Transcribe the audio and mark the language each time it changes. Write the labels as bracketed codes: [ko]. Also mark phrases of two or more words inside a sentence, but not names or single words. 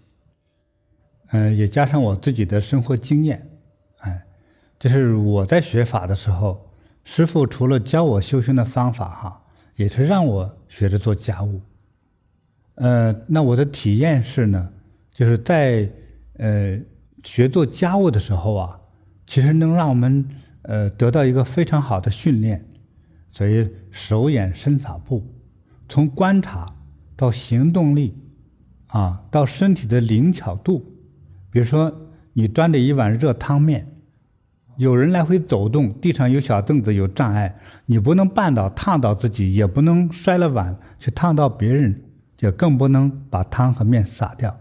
[zh] 也加上我自己的生活經驗。就是我在學法的時候，師父除了教我修行的方法也是讓我學着做家務。那我的體驗是呢，就是在學做家務的時候其實能讓我們得到一個非常好的訓練。所以手眼身法步，從觀察到行動力到身體的靈巧度。比如說你端着一碗熱湯麵，有人來回走動，地上有小凳子有障礙，你不能绊倒燙到自己，也不能摔了碗去燙到別人，也更不能把湯和麵灑掉。